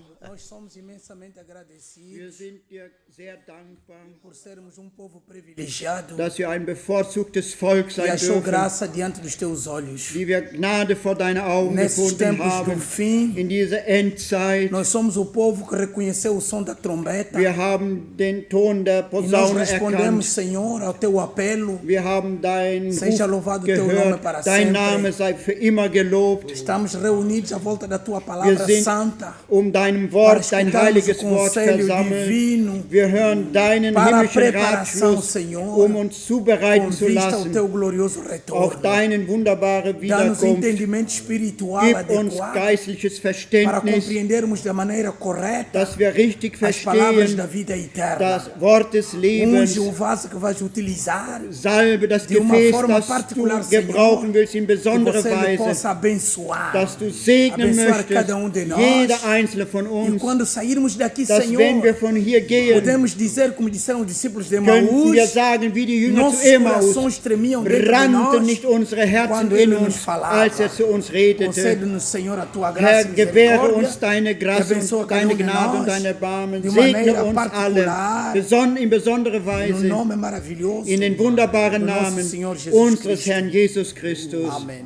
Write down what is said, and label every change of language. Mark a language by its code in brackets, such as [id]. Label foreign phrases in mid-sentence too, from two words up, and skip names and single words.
[pt] nós somos imensamente agradecidos por sermos um povo privilegiado, [de] dass wir ein bevorzugtes Volk [pt] que [de] sein [pt] achou [de] dürfen, [pt] graça diante dos Teus olhos. [de] wie wir Gnade vor deine Augen [pt] Nesses [de] gefunden [pt] tempos do [de] haben, [pt] fim, [de] in dieser Endzeit. [pt] nós somos o povo que reconheceu o som da trombeta. [de] Wir haben den Ton der [pt] E nós [de] Posaune [pt] respondemos, [de] erkannt. [pt] Senhor, ao Teu apelo. [de] Wir haben deinen [pt] Seja [de] Ruf [pt] louvado teu nome [de] gehört. [pt] para [de] Dein [pt] sempre. [de] Name sei für immer gelobt. [pt] Estamos reunidos à volta da Tua [de] Wir [pt] palavra [de] sind [pt] santa [de] deinem [pt] para [de] Wort, dein [pt] escutarmos [de] heiliges [pt] o [de] Wort [pt] conselho [de] versammelt. [pt] divino [de] Wir hören deinen [pt] para a [de] himmlischen [pt] preparação, [de] Ratschluss, [pt] Senhor, [de] uns zubereiten [pt] com [de] zu [pt] vista ao [de] lassen [pt] Teu glorioso [de] auf [pt] retorno. [de] deinen wunderbare [pt] Dá-nos [de] Wiederkunft. [pt] entendimento espiritual [de] Gib uns [pt] adequado [de] geistliches [pt] para [de] Verständnis, [pt] compreendermos da maneira correta [de] dass wir richtig [pt] as palavras [de] verstehen [pt] da vida eterna. [de] das Wort des Lebens. [pt] Unge o vaso que vais utilizar, [de] Salbe das [pt] de uma [de] Gefäß, [pt] forma [de] das du [pt] particular, [de] gebrauchen [pt] Senhor, [de] willst in [pt] que [de] besonderer [pt] você lhe [de] Weise, [pt] possa abençoar, [de] dass du [pt] para [de] segnen [pt] abençoar [de] möchtest, [pt] cada de nós. [de] jeder einzelne von [pt] E [de] uns, [pt] quando sairmos daqui, [de] dass [pt] Senhor, [de] wenn wir von hier gehen, [pt] podemos dizer, como disseram os discípulos de [de] könnten wir [pt] Emaús, [de] sagen, wie die Jünger [pt] nossos [de] zu Emmaus, [pt] corações tremiam dentro de [de] brannten [pt] nós [de] nicht unsere Herzen [pt] quando [de] in [pt] Ele nos [de] uns, [pt] falava. [de] als zu uns redete. [pt] Concede-nos, Senhor, a Tua [de] Herr, [pt] graça e [de] gewähre [pt] misericórdia. [de] uns deine [pt] E Grâce abençoa [de] und [pt] cada [de] deine [pt] de [de] Gnade [pt] nós [de] und dein Erbarmen. [pt] de [de] Segne [pt] maneira [de] uns [pt] particular, [de] alle, in besonderer [pt] no [de] Weise, [pt] nome maravilhoso [de] in den wunderbaren [pt] do nosso [de] Namen [pt] Senhor Jesus [de] unseres [pt] Cristo. [de] Herrn Jesus Christus. Amen.